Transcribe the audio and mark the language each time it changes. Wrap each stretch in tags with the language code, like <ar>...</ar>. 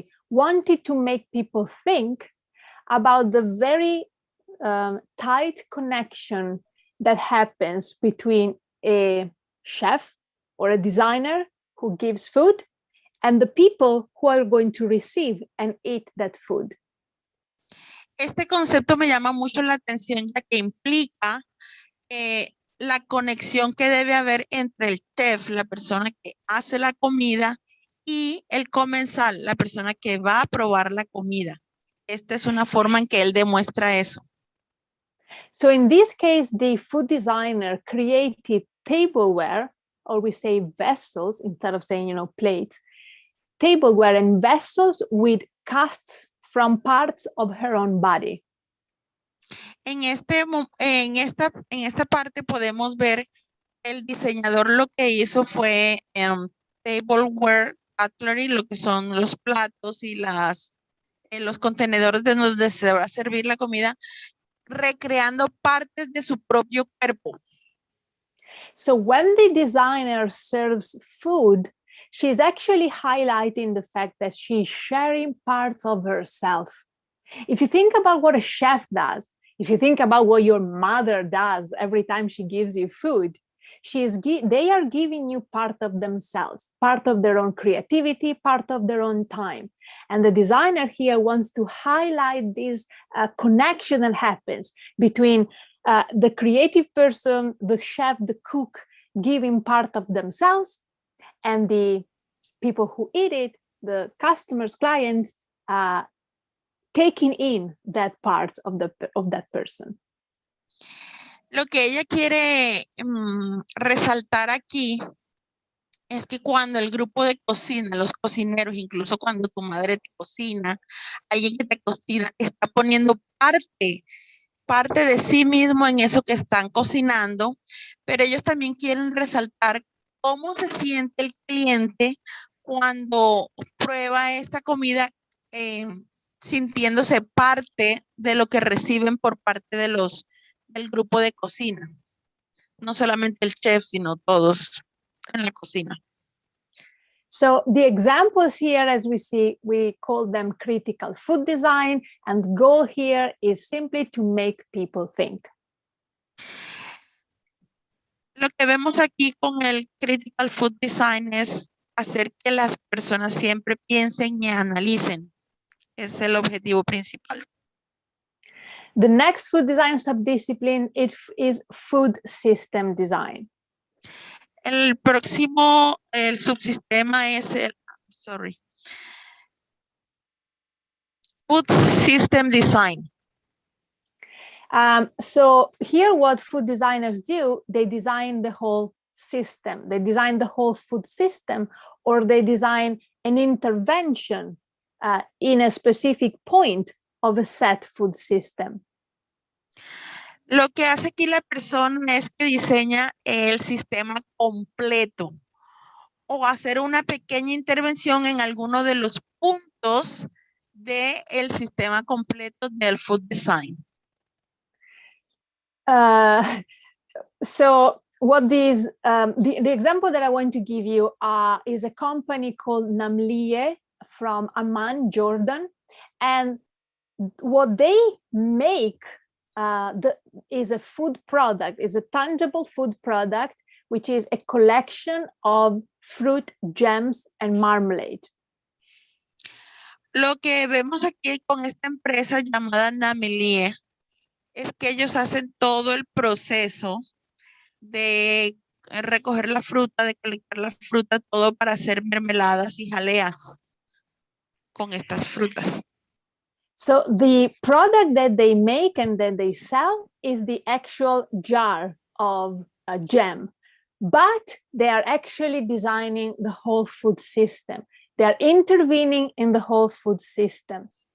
<en>wanted to make people think about the very tight connection that happens between a chef or a designer who gives food and the people who are going to receive and eat that food.</en> <es>Este concepto me llama mucho la atención, ya que implica la conexión que debe haber entre el chef, la persona que hace la comida, y el comensal, la persona que va a probar la comida. Esta es una forma en que él demuestra eso.</es> <en>So in this case, the food designer created tableware, or we say vessels instead of saying, plates, tableware and vessels with casts from parts of her own body.</en> <es>En esta parte podemos ver el diseñador lo que hizo fue tableware, cutlery, lo que son los platos y los contenedores donde se va a servir la comida, recreando partes de su propio cuerpo.</es> <en>So when the designer serves food, she's actually highlighting the fact that she's sharing parts of herself. If you think about what a chef does, if you think about what your mother does every time she gives you food, they are giving you part of themselves, part of their own creativity, part of their own time. And the designer here wants to highlight this connection that happens between the creative person, the chef, the cook, giving part of themselves, and the people who eat it, the customers, clients, taking in that part of that person.</en> <es>Lo que ella quiere resaltar aquí es que cuando el grupo de cocina, los cocineros, incluso cuando tu madre te cocina, alguien que te cocina, está poniendo parte de sí mismo en eso que están cocinando, pero ellos también quieren resaltar cómo se siente el cliente cuando prueba esta comida, sintiéndose parte de lo que reciben por parte del grupo de cocina. No solamente el chef, sino todos en la cocina.</es> <en>So the examples here, as we see, we call them critical food design, and the goal here is simply to make people think.</en> <es>Lo que vemos aquí con el critical food design es hacer que las personas siempre piensen y analicen. Es el objetivo principal.</es> <en>The next food design subdiscipline is food system design.</en> <es>El próximo, el subsistema es food system design.</es> <en>So here what food designers do, they design the whole system. They design the whole food system, or they design an intervention in a specific point of a set food system.</en> <es>Lo que hace aquí la persona es que diseña el sistema completo o hacer una pequeña intervención en alguno de los puntos del sistema completo del food design.</es> <en>So what these, the example that I want to give you is a company called Namliye from Amman, Jordan. And what they make is a food product, is a tangible food product, which is a collection of fruit, gems, and marmalade.</en> <es>Lo que vemos aquí con esta empresa llamada Namliye es que ellos hacen todo el proceso de recoger la fruta, de colectar la fruta, todo para hacer mermeladas y jaleas con estas frutas.</es> <en>So the product that they make and that they sell is the actual jar of a gem, but they are actually designing the whole food system. They are intervening in the whole food system.</en>